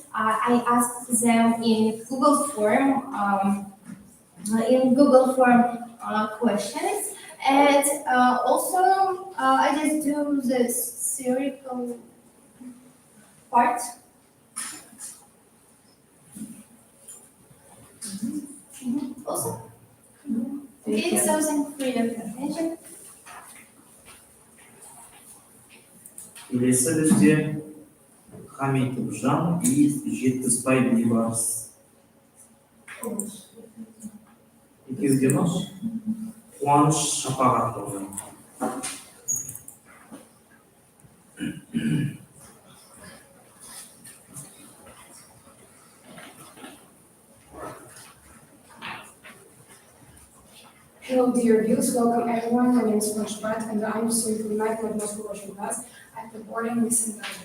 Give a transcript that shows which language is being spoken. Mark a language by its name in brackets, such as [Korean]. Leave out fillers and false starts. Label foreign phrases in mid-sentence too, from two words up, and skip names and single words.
[English] I asked them in Google form questions, and also I just do the theoretical part. Also. Okay, so thank you for your attention. [Kazakh] Келесі бізде Хамитов Жан и Жетпісбай Бейбарыс. Екеуі де ма? Қуаныш Шапағатова. [English] Hello, dear viewers. Welcome everyone. My name is Punch Pratt, and I'm student from 9th Moscow Russian class at the boarding Mission Learning.